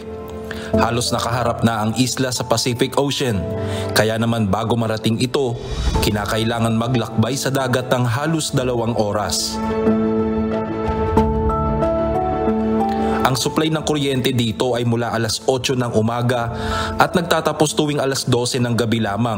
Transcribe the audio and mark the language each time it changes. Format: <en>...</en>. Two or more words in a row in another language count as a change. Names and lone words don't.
<tl>Halos nakaharap na ang isla sa Pacific Ocean, kaya naman bago marating ito, kinakailangan maglakbay sa dagat ng halos 2 oras. Ang supply ng kuryente dito ay mula alas 8 ng umaga at nagtatapos tuwing alas 12 ng gabi lamang.</tl>